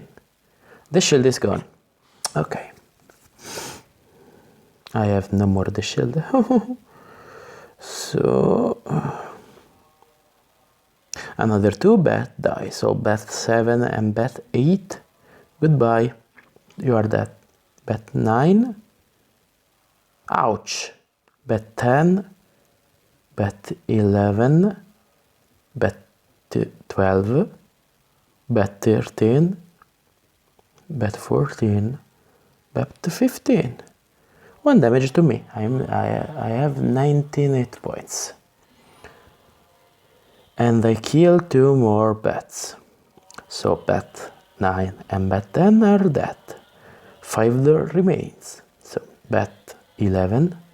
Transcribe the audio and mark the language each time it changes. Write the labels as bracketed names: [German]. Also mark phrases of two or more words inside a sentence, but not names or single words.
[English] The shield is gone. Okay. I have no more the shield. So another 2 bat die. So bat 7 and bat 8. Goodbye. You are dead. Bat 9. Ouch. Bat 10. Bat 11. Bat 12. Bat 13. Bat 14. Bat 15. 1 damage to me. I have 19 hit points. And I kill 2 more bats. So bat 9 and bat 10 are dead. 5 remains. So bat 11.